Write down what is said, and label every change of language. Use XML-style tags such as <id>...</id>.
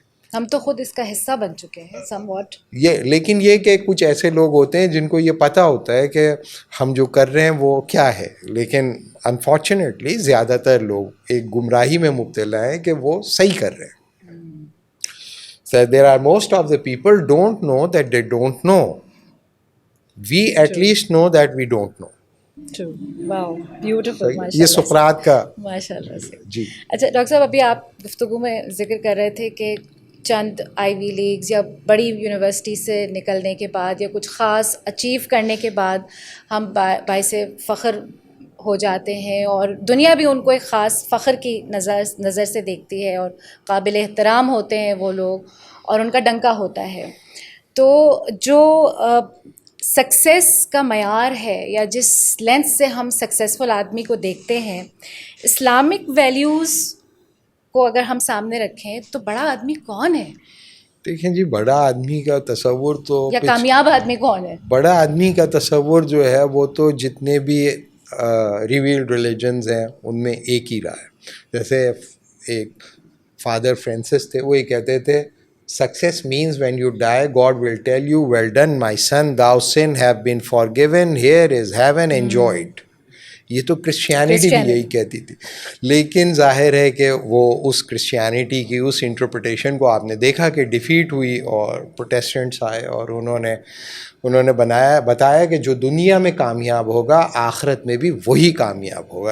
<ur>ہم تو خود اس کا حصہ بن چکے ہیں سم واٹ. لیکن یہ کہ کچھ ایسے لوگ ہوتے ہیں جن کو یہ پتہ ہوتا ہے کہ ہم جو کر رہے ہیں وہ کیا ہے, لیکن انفارچونیٹلی زیادہ تر لوگ ایک گمراہی میں مبتلا ہیں کہ وہ صحیح کر رہے ہیں.</ur> <en>So there are most of the people don't know that they don't know. We at least know that we don't know. True. Wow. Beautiful.</en> <ur>یہ سقراط کا. ماشاء اللہ سے. جی. اچھا ڈاکٹر صاحب, ابھی آپ گفتگو میں ذکر کر رہے تھے کہ چند آئی وی لیگز یا بڑی یونیورسٹی سے نکلنے کے بعد یا کچھ خاص اچیو کرنے کے بعد ہم باعث فخر ہو جاتے ہیں اور دنیا بھی ان کو ایک خاص فخر کی نظر سے دیکھتی ہے اور قابل احترام ہوتے ہیں وہ لوگ اور ان کا ڈنکا ہوتا ہے. تو جو سکسیس کا معیار ہے یا جس لینس سے ہم سکسیزفل آدمی کو دیکھتے ہیں, اسلامک ویلیوز کو اگر ہم سامنے رکھیں تو بڑا آدمی کون ہے؟ دیکھیں جی, بڑا آدمی کا تصور تو یا کامیاب آدمی کون ہے؟ بڑا آدمی کا تصور جو ہے وہ تو جتنے بھی ریویلڈ ریلیجنز ہیں ان میں ایک ہی رہا ہے. جیسے ایک فادر فرانسس تھے, وہ یہ کہتے تھے</ur> <en>success means when you die God will tell you well done my son, thou sin have been forgiven, here is heaven, enjoy it.</en> <ur>یہ تو کرسچینٹی بھی یہی کہتی تھی. لیکن ظاہر ہے کہ وہ اس کرسچینٹی کی اس انٹرپریٹیشن کو آپ نے دیکھا کہ ڈیفیٹ ہوئی اور پروٹیسٹنٹس آئے اور انہوں نے بتایا کہ جو دنیا میں کامیاب ہوگا آخرت میں بھی وہی کامیاب ہوگا.</ur>